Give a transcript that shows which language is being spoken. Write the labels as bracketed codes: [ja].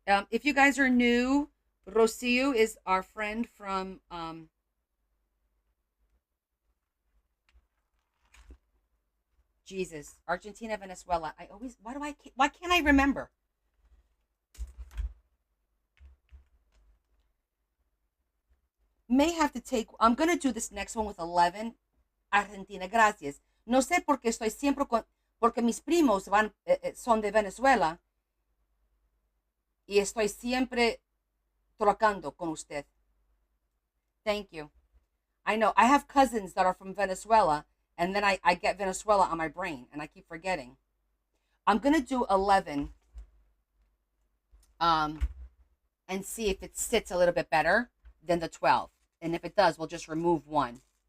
[en] If you guys are new, Rocío is our friend from Jesus, Argentina, Venezuela. I always, why can't I remember? May have to take, I'm going to do this next one with 11. [es] Argentina, gracias. No sé por qué estoy siempre con, porque mis primos son de Venezuela y estoy siempre trocando con usted. [en] Thank you. I know. I have cousins that are from Venezuela, and then I get Venezuela on my brain, and I keep forgetting. I'm going to do 11 and see if it sits a little bit better than the 12. And if it does, we'll just remove one.